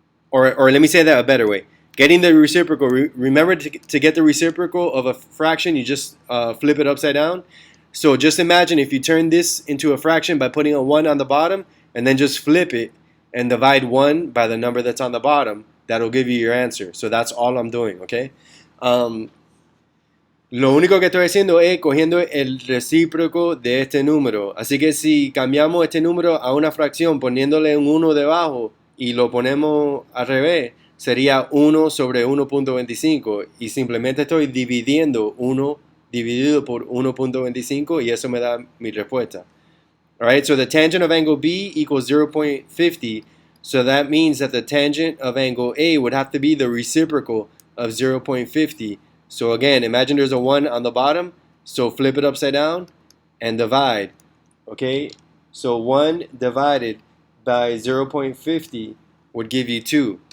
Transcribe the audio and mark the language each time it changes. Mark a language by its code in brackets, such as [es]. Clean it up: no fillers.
[en] Or let me say that a better way. Getting the reciprocal, remember to get the reciprocal of a fraction, you just flip it upside down. So just imagine if you turn this into a fraction by putting a 1 on the bottom and then just flip it and divide 1 by the number that's on the bottom, that'll give you your answer. So that's all I'm doing, okay? [es] Lo único que estoy haciendo es cogiendo el recíproco de este número. Así que si cambiamos este número a una fracción poniéndole un 1 debajo y lo ponemos al revés, sería 1 sobre 1.25 y simplemente estoy dividiendo 1 dividido por 1.25 y eso me da mi respuesta. [en] Alright, so the tangent of angle B equals 0.50, so that means that the tangent of angle A would have to be the reciprocal of 0.50. So again, imagine there's a 1 on the bottom, so flip it upside down and divide. Okay, so 1 divided by 0.50 would give you 2.